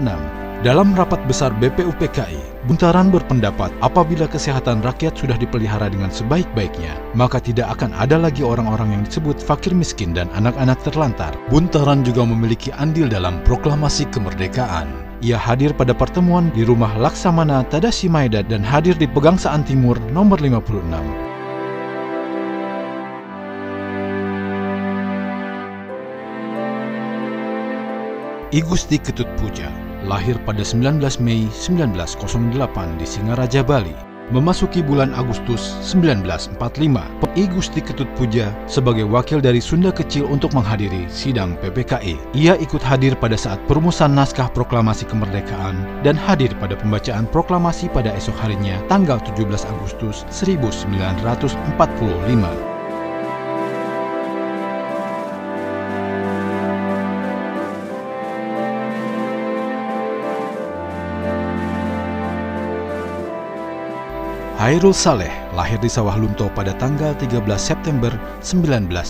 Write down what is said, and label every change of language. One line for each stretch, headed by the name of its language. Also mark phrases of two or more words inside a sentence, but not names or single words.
Indonesian: Dalam rapat besar BPUPKI, Buntaran berpendapat apabila kesehatan rakyat sudah dipelihara dengan sebaik-baiknya, maka tidak akan ada lagi orang-orang yang disebut fakir miskin dan anak-anak terlantar. Buntaran juga memiliki andil dalam proklamasi kemerdekaan. Ia hadir pada pertemuan di rumah Laksamana Tadashi Maeda dan hadir di Pegangsaan Timur nomor 56. I Gusti Ketut Puja lahir pada 19 Mei 1908 di Singaraja, Bali. Memasuki bulan Agustus 1945, I Gusti Ketut Puja sebagai wakil dari Sunda Kecil untuk menghadiri sidang PPKI. Ia ikut hadir pada saat perumusan naskah proklamasi kemerdekaan dan hadir pada pembacaan proklamasi pada esok harinya tanggal 17 Agustus 1945. Hairul Saleh lahir di Sawah Lunto pada tanggal 13 September 1916.